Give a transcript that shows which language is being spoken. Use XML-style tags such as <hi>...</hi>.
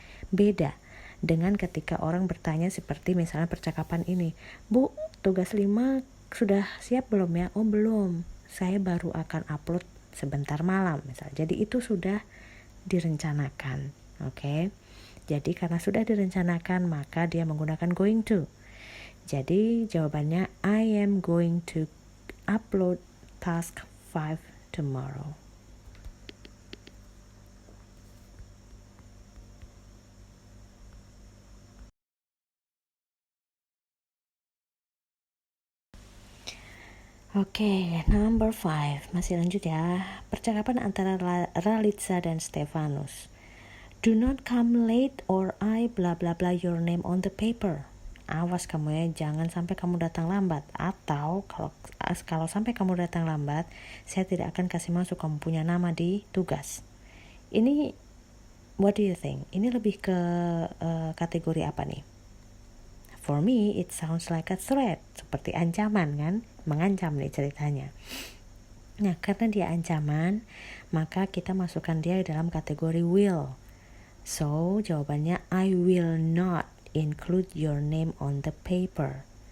<id>Beda dengan ketika orang bertanya seperti misalnya percakapan ini, Bu, tugas 5 sudah siap belum ya? Oh belum, saya baru akan upload sebentar malam misalnya. Jadi itu sudah direncanakan. Oke. Jadi karena sudah direncanakan maka dia menggunakan going to. Jadi jawabannya</id> <en>I am going to upload task 5 tomorrow.</en> <id>Oke, number 5. Masih lanjut ya. Percakapan antara Ralitza dan Stefanus.</id> <en>Do not come late or I bla bla bla your name on the paper.</en> <id>Awas kamu ya, jangan sampai kamu datang lambat. Atau kalau sampai kamu datang lambat, saya tidak akan kasih masuk kamu punya nama di tugas. Ini,</id> <en>what do you think?</en> <id>Ini lebih ke kategori apa nih?</id> <en>For me, it sounds like a threat,</en> <id>seperti ancaman kan, mengancam nih ceritanya. Nah, karena dia ancaman, maka kita masukkan dia dalam kategori will.</id> <en>So, jawabannya I will not include your name on the paper.</en>